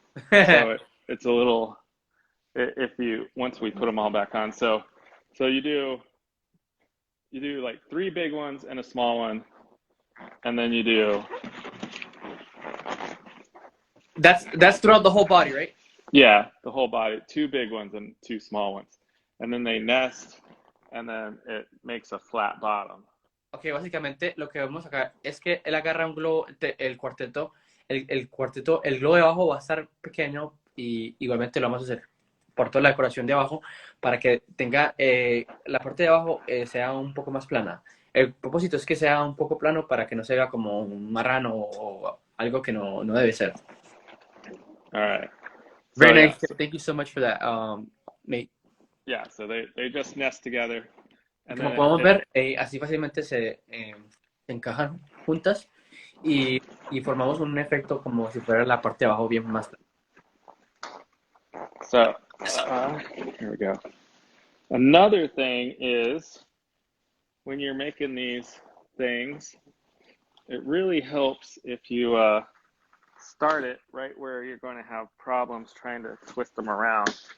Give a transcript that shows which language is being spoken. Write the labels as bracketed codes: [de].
[en] So it's a little. Once we put them all back on, so you do like 3 big ones and a small one, and then you do That's throughout the whole body, right? Yeah, the whole body. Two big ones and two small ones. And then they nest, and then it makes a flat bottom. [es] Ok, básicamente lo que vemos acá es que él agarra un globo, el cuarteto, el cuarteto, el globo de abajo va a estar pequeño y igualmente lo vamos a hacer por toda la decoración de abajo para que tenga la parte de abajo sea un poco más plana. El propósito es que sea un poco plano para que no se vea como un marrano o algo que no debe ser. [en] All right. Very So, nice. yeah. Thank you so much for that, Nate. Yeah, so they just nest together. And [es] Como [en] then [es] podemos ver, así fácilmente se encajan juntas y formamos un efecto como si fuera la parte de abajo bien más. [en] So, here we go. Another thing is when you're making these things, it really helps if you start it right where you're going to have problems trying to twist them around.